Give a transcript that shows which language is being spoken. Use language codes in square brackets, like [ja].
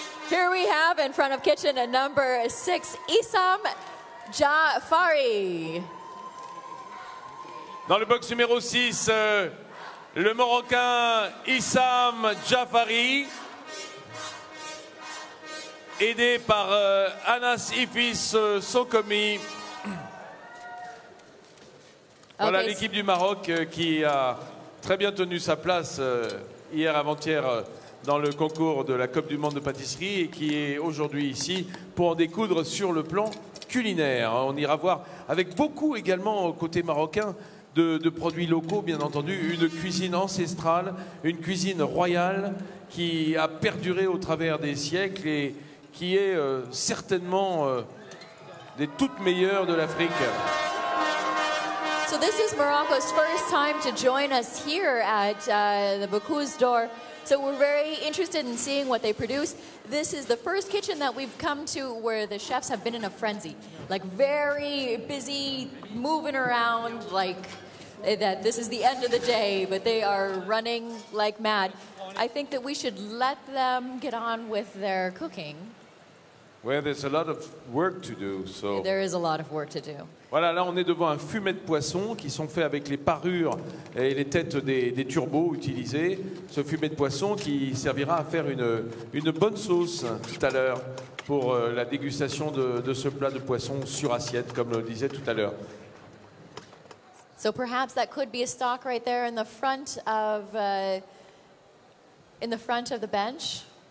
[en] Here we have in front of kitchen number 6, Issam Jafari. [fr] Dans le box numéro 6, le Marocain Issam Jafari, aidé par Anas Ifis Sokomi. Voilà [en] Okay. [fr] l'équipe du Maroc qui a très bien tenu sa place hier avant-hier dans le concours de la Coupe du Monde de pâtisserie et qui est aujourd'hui ici pour en découdre sur le plan culinaire. On ira voir avec beaucoup également côté marocain de produits locaux, bien entendu, une cuisine ancestrale, une cuisine royale qui a perduré au travers des siècles et qui est certainement des toutes meilleures de l'Afrique. [en] So this is Morocco's first time to join us here at the Bocuse d'Or. So we're very interested in seeing what they produce. This is the first kitchen that we've come to where the chefs have been in a frenzy, like very busy, moving around, like that this is the end of the day, but they are running like mad. I think that we should let them get on with their cooking. Well, there's a lot of work to do, so... There is a lot of work to do. [fr] Voilà, là on est devant un fumet de poisson qui sont faits avec les parures et les têtes des turbos utilisés. Ce fumet de poisson qui servira à faire une bonne sauce tout à l'heure pour la dégustation de ce plat de poisson sur assiette, comme le disait tout à l'heure. [en] So perhaps that could be a stock right there in the front of the bench.